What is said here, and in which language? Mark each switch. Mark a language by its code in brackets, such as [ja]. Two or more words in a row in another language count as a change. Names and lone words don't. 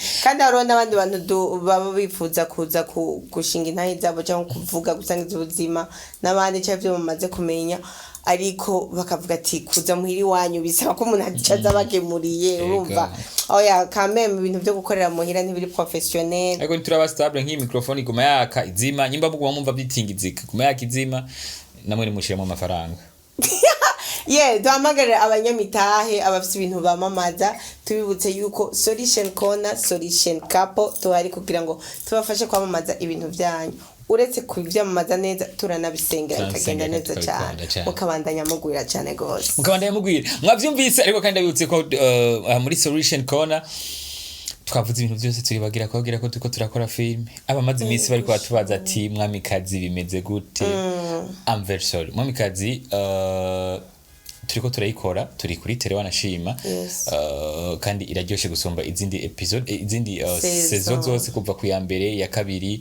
[rn] kandi hariho n'abandi bantu baba bifuza kuza gushinga intahe zabo cyangwa kuvuga gusangiza ubuzima n'abandi cyavyo bamaze kumenya ariko bakavuga ati kuza muhiri wanyu bisaba ko umuntu acaza bagemuriye urumva oya kameme ibintu byo gukorera muhira ntibiri professionnel ariko turaba stable nk'iyi microphone iguma yaka izima nyimba buguma mumva bitingizika iguma yaka izima namwe nimushiremo amafaranga duhamagare abanyamitahe abafite ibintu bamamaza tubibutse yuko solution corner solution couple tuhari kugira ngo tubafashe kwamamaza ibintu byanyu uretse kubyamamaza neza turanabisengera bikagenda neza cyane mukabandanya mugwira cyane gose mwavyumvise ariko kandi abibutse ko muri solution corner twavuze ibintu byose turibagira ko turiko turakora film abamaze iminsi bari kwatubaza ati mwamikazi bimeze gute anniversary mwamikazi turiko turayikora turi kuri tele wanashima kandi iraryoshe gusomba izindi episode izindi saison zose kuva ku ya mbere ya kabiri